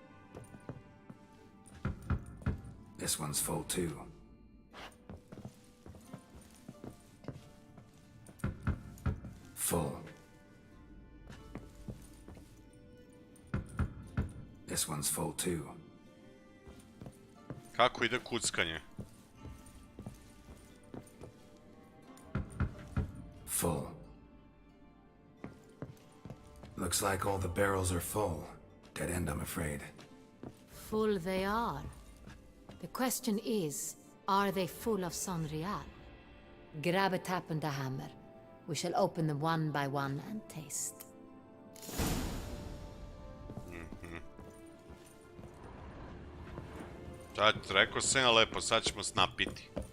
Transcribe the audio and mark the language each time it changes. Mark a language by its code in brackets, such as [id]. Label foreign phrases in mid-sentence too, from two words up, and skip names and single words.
[en] This one's full too. Full. This one's full too. [sr] Kako ide kuckanje? [en] Full. Looks like all the barrels are full. Dead end, I'm afraid. Full they are. The question is, are they full of Sanreal? Grab a tap and a hammer. We shall open them one by one and taste. [sr] Sad, rekao sam ja lepo, sad ćemo snapiti.